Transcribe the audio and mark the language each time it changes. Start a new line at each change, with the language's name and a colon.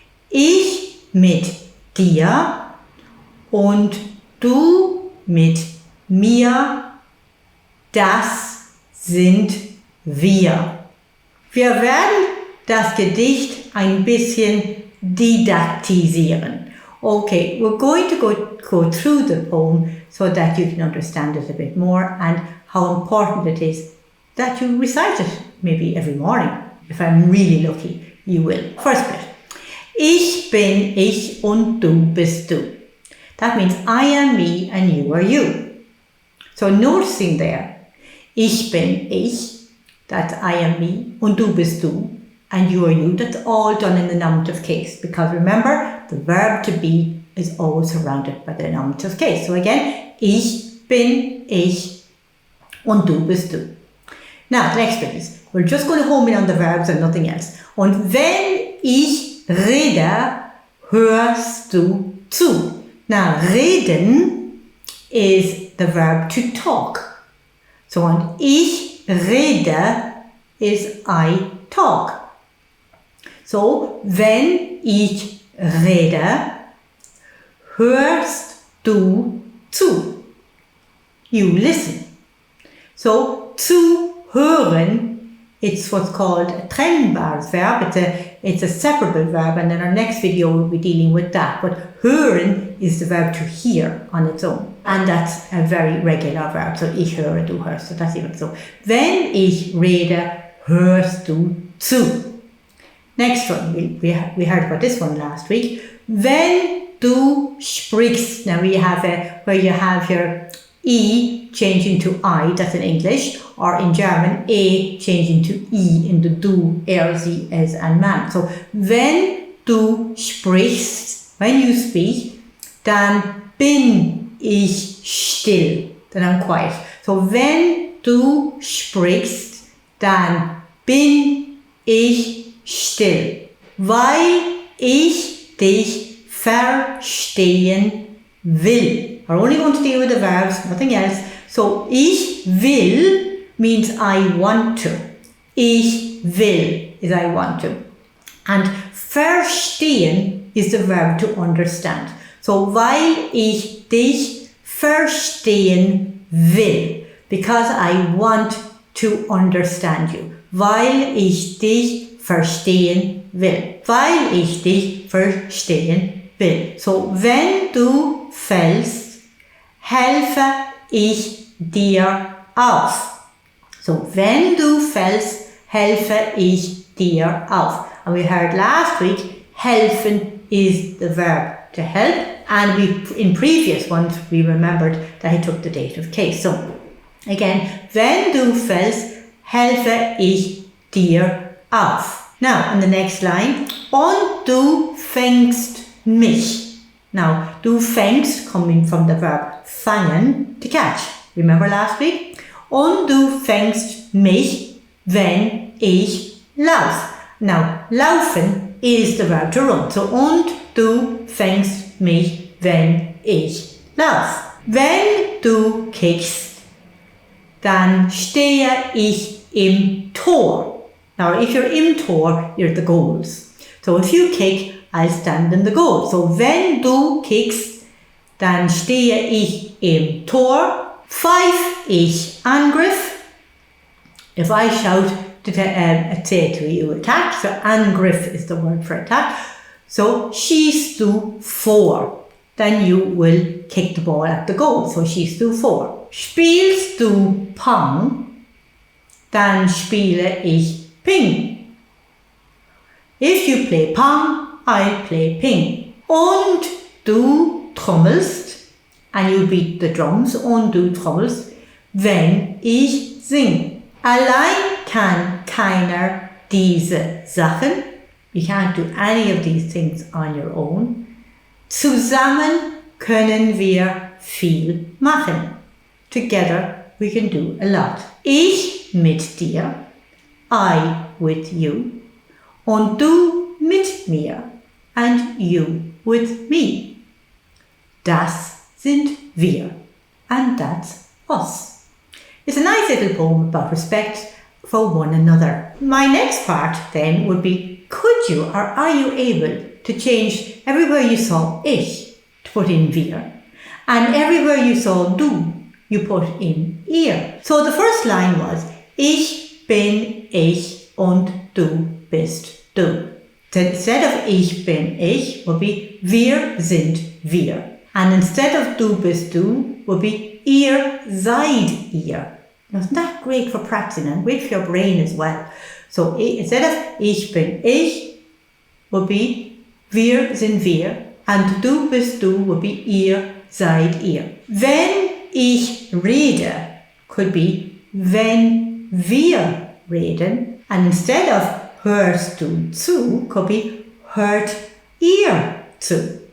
German: Ich mit dir und du mit mir, das sind wir. Wir werden das Gedicht ein bisschen didaktisieren
English: Okay, we're going to go through the poem so that you can understand it a bit more and how important it is that you recite it maybe every morning. If I'm really lucky, you will. First bit.
German: Ich bin ich und du bist du.
English: That means I am me and you are you. So noticing there,
German: ich bin ich,
English: that's I am me,
German: und du bist du,
English: and you are you. That's all done in the nominative case, because remember, the verb to be is always surrounded by the nominative case. So again,
German: ich bin ich und du bist du.
English: Now, the next bit is, we're just going to home in on the verbs and nothing else.
German: Und wenn ich rede, hörst du zu.
English: Now, reden is the verb to talk. So,
German: und ich rede
English: is I talk.
German: So, wenn ich rede, hörst du zu.
English: You listen. So, zu hören, it's what's called a trennbares verb. It's a separable verb, and in our next video we'll be dealing with that. But hören is the verb to hear on its own. And that's a very regular verb. So,
German: ich höre, du hörst.
English: So, that's even so.
German: Wenn ich rede, hörst du zu.
English: Next one, we heard about this one last week.
German: Wenn du sprichst.
English: Now we have where you have your E changing to I, that's in English, or in German, A changing to E in the du, er, sie, es, and man.
German: So, wenn du sprichst,
English: when you speak,
German: dann bin ich still,
English: then I'm quiet.
German: So, wenn du sprichst, dann bin ich still, weil ich dich verstehen will.
English: We're only going to deal with the verbs, nothing else. So,
German: ich will
English: means I want to.
German: Ich will
English: is I want to. And verstehen is the verb to understand.
German: So, weil ich dich verstehen will.
English: Because I want to understand you.
German: Weil ich dich verstehen will. Weil ich dich verstehen will. So, wenn du fällst, helfe ich dir auf. So, wenn du fällst, helfe ich dir auf.
English: And we heard last week, helfen is the verb to help. And in previous ones, we remembered that he took the dative case.
German: So, again, wenn du fällst, helfe ich dir auf.
English: Now, in the next line,
German: und du fängst mich.
English: Now,
German: du fängst,
English: coming from the verb fangen, to catch. Remember last week?
German: Und du fängst mich, wenn ich lauf.
English: Now, laufen is the verb to run.
German: So, und du fängst mich, wenn ich lauf. Wenn du kickst, dann stehe ich im Tor.
English: Now, if you're
German: im Tor,
English: you're at the goals. So, if you kick, I'll stand in the goal.
German: So, wenn du kickst, dann stehe ich im Tor. Pfeif ich Angriff.
English: If I shout to say to you attack, so Angriff is the word for attack. So,
German: schießt du vor,
English: then you will kick the ball at the goal.
German: So, schießt du vor. Spielst du Pong, dann spiele ich Ping.
English: If you play Pong, I play Ping.
German: Und du trommelst,
English: and you beat the drums,
German: und du trommelst, wenn ich sing. Allein kann keiner diese Sachen.
English: You can't do any of these things on your own.
German: Zusammen können wir viel machen.
English: Together we can do a lot.
German: Ich mit dir,
English: I with you,
German: und du mit mir,
English: and you with me.
German: Das sind wir,
English: and that's us. It's a nice little poem about respect for one another. My next part then would be, could you or are you able to change everywhere you saw ich to put in wir, and everywhere you saw du, you put in ihr. So the first line was,
German: ich bin ich und du bist du.
English: Instead of
German: ich bin ich
English: will be
German: wir sind wir.
English: And instead of
German: du bist du
English: will be
German: ihr seid ihr.
English: Now, isn't that great for practicing and great for your brain as well? So instead of
German: ich bin ich
English: will be
German: wir sind wir. And du bist du
English: will be
German: ihr seid ihr. Wenn ich rede
English: could be
German: wenn wir reden.
English: And instead of
German: hörst du zu
English: could be
German: hört ihr zu.